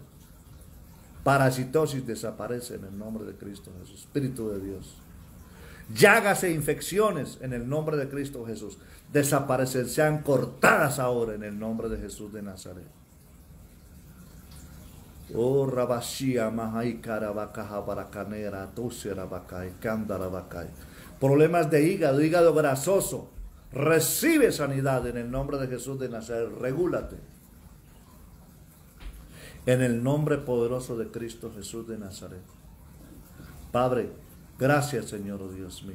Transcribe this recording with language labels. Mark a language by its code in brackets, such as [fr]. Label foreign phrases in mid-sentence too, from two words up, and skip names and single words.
[es] Parasitosis desaparece en el nombre de Cristo Jesús. Espíritu de Dios. Llagas e infecciones en el nombre de Cristo Jesús desaparecen, sean cortadas ahora en el nombre de Jesús de Nazaret. Oh, Rabashia, Mahai, Karabakaja, Baracanera, Tusera, Bacay, Cándara, Bacay. Problemas de hígado, hígado grasoso. Recibe sanidad en el nombre de Jesús de Nazaret. Regúlate. En el nombre poderoso de Cristo Jesús de Nazaret. Padre, gracias, Señor, oh Dios mío.